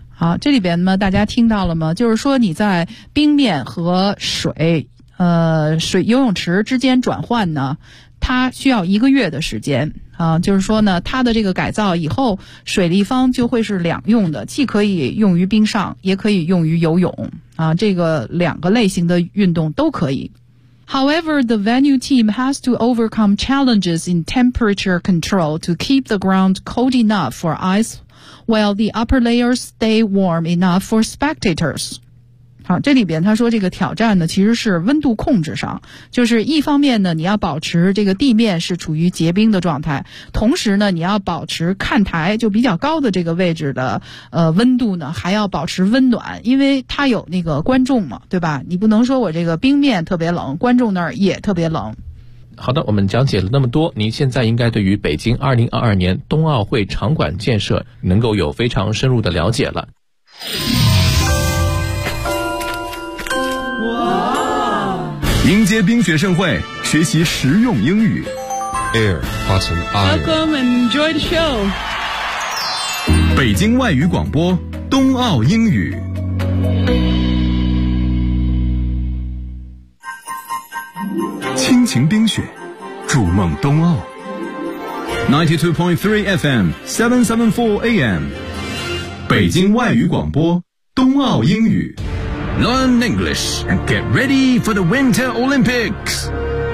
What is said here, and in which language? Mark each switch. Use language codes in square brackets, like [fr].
[zh] 好，这里边呢，大家听到了吗？就是说你在冰面和水游泳池之间转换呢，它需要一个月的时间。就是说呢，它的这个改造以后，水立方就会是两用的，既可以用于冰上，也可以用于游泳。这个两个类型的运动都可以。 [en] However, the venue team has to overcome challenges in temperature control to keep the ground cold enough for ice while the upper layers stay warm enough for spectators. [zh] 好，这里边他说这个挑战呢其实是温度控制上，就是一方面呢你要保持这个地面是处于结冰的状态，同时呢你要保持看台就比较高的这个位置的温度呢还要保持温暖，因为它有那个观众嘛，对吧？你不能说我这个冰面特别冷，观众那儿也特别冷。好的，我们讲解了那么多，您现在应该对于北京2022年冬奥会场馆建设能够有非常深入的了解了。哇！迎接冰雪盛会，学习实用英语。 Air, button, iron. [en] Welcome and enjoy the show. [zh] 北京外语广播，冬奥英语。亲情冰雪，筑梦冬奥。92.3 FM, 774 AM. 北京外语广播冬奥英语 [en] Learn English and get ready for the Winter Olympics